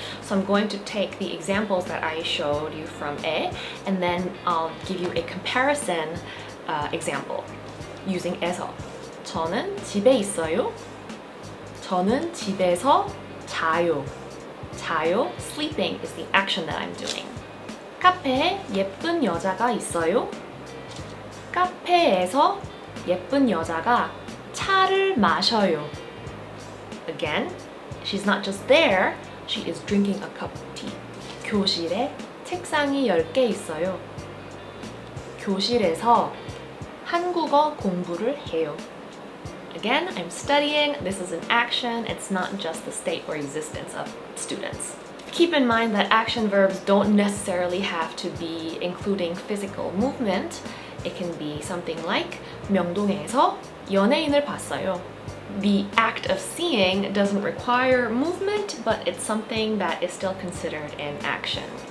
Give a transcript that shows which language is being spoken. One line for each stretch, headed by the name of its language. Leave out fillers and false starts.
English: So I'm going to take the examples that I showed you from 에, and then I'll give you a comparison example using 에서.
Korean: 저는 집에 있어요. 저는 집에서 자요.
English: 자요, sleeping is the action that I'm doing.
Korean: 카페에 예쁜 여자가 있어요. 카페에서 예쁜 여자가 차를 마셔요.
English: Again, she's not just there, she is drinking a cup of tea.
Korean: 교실에 책상이 10개 있어요. 교실에서 한국어 공부를 해요.
English: Again, I'm studying. This is an action. It's not just the state or existence of students. Keep in mind that action verbs don't necessarily have to be including physical movement. It can be something like
Korean: 명동에서 연예인을 봤어요.
English: The act of seeing doesn't require movement, but it's something that is still considered an action.